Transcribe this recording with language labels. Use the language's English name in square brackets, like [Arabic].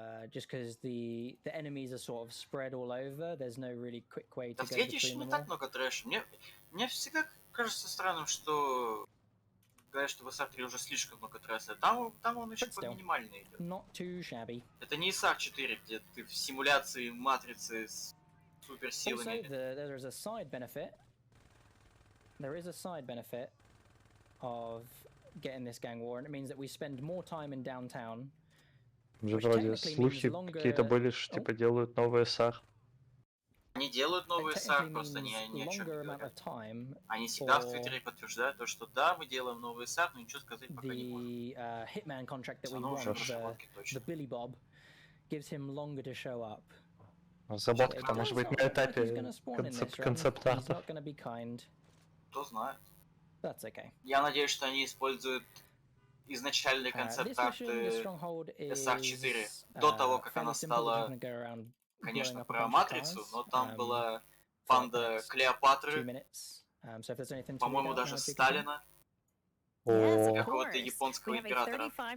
[English] Just because the enemies are sort of spread all over, there's no really quick way to go between them all. [Russian] еще не так много трэша. Мне всегда кажется странным, что говорят, что в ESA 3 уже слишком много трэша. Там он еще по-минимальный идет. [English] Not too shabby. [Russian] Это не ESA 4, где ты в симуляции матрицы с суперсилами. [English] Also, there is a side benefit. There is a side benefit of getting this gang war, and it means that we spend more time in downtown. [Russian] Уже вроде слухи какие-то были, что типа делают новый SR. Они делают новый SR, просто они ни о чем не говорят. Они всегда в Твиттере подтверждают то, что да, мы делаем новый SR, но ничего сказать пока не можем. [English] Hitman contract that we won, the Billy Bob, gives him longer to show up. [Russian] Разработка может быть на этапе концепт-арта. Кто знает. [English] That's okay. [Russian] Я надеюсь, что они используют изначальные концепт-арты SR4 до того, как она стала, конечно, про Матрицу, но там была панда Клеопатры, по-моему, даже Сталина, какого-то японского императора.